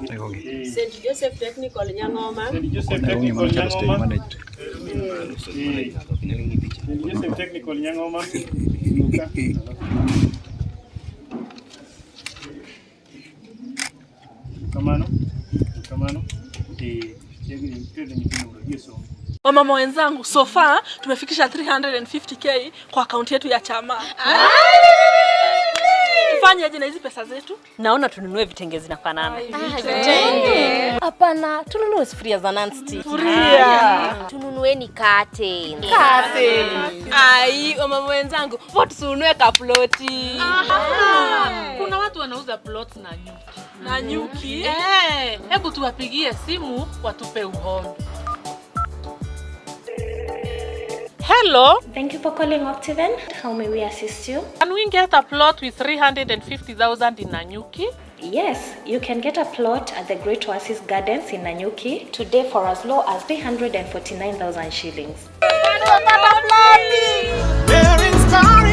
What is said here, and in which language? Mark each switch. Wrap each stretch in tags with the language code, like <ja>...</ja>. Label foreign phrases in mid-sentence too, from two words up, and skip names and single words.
<sw>Joseph Technical Nyangoma. St. Joseph Technical Nyangoma. technical nyangoma. Kamano. Wamama wenzangu,</sw> <en>so far</en> <sw>tumefikisha 350k kwa akaunti yetu ya chama. Tufanye aje na hizi pesa zetu? Naona tununue vitenge zinafanana. Vitenge. Hapana, tununue sufuria za non-stick. Sufuria. Tununueni kate. Ai, wamama wenzangu, vote tununue kaploti. Kuna watu wanauza plots na nyuki. Na nyuki? Hebu tuwapigie simu watupe uhondo.</sw> <en>Hello. Thank you for calling Octaven. How may we assist you? Can we get a plot with 350,000 in Nanyuki? Yes, you can get a plot at the Great Oasis Gardens in Nanyuki today for as low as 349,000 shillings.</en>